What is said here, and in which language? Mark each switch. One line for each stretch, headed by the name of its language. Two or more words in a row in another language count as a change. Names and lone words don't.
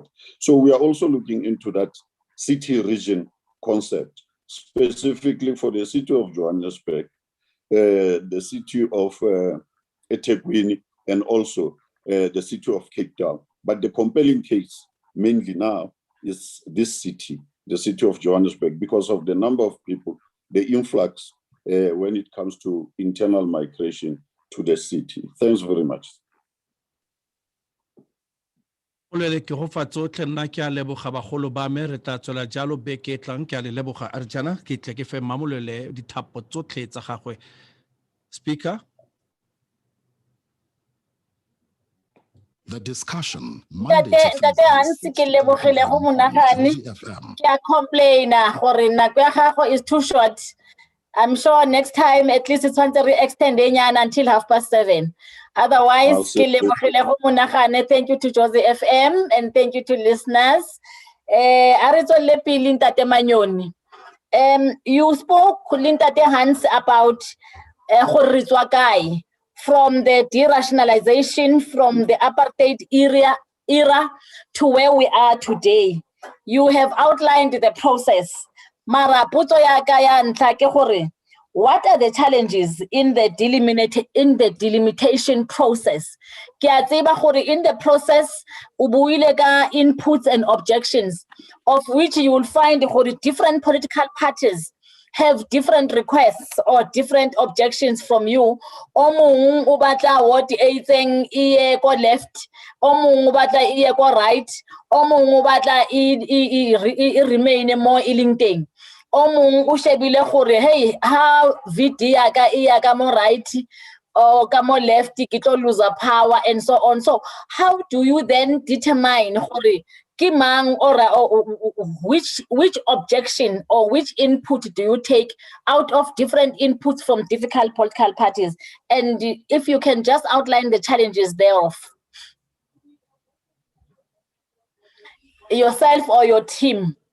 English: So we are also looking into that city region concept, specifically for the city of Johannesburg, the city of eThekwini, and also the city of Cape Town. But the compelling case mainly now is this city, the city of Johannesburg, because of the number of people, the influx when it comes to internal migration to the city. Thanks very much.
Tswana: Ke go fa tsotlhe nna ke a leboga bagolo ba me re tla tswela jalo beke e tlang ke a le leboga Arjana ke tle ke fe mamolele dithapo tsotlhe tsa gagwe.
English: Speaker. The discussion Monday to
Tswana: Ntate Hansi ke lebogile go monagane ke a complaina gore nako ya gago
English: is too short. I'm sure next time at least it's one to extend until 7:30. Otherwise, thank you to Josie FM and thank you to listeners. You spoke, Ntate Hans, about from the derationalization from the apartheid era to where we are today. You have outlined the process.
Tswana: Mara potso ya ka ya ntlha ke gore,
English: what are the challenges in the delimitation process?
Tswana: Ke a tseba gore
English: in the process
Tswana: o buile ka
English: inputs and objections, of which you will find gore different political parties have different requests or different objections from you.
Tswana: O mong o batla what e itseng e ko left, o mong o batla e ko right, o mong o batla e remain mo e leng teng. O mong o shebile gore hey, how VD ya ka e ya ka mo right or ka mo left ke tlo
English: lose power and so on. So how do you then determine
Tswana: gore ke mang
English: or which objection or which input do you take out of different inputs from difficult political parties? And if you can just outline the challenges thereof. Yourself or your team.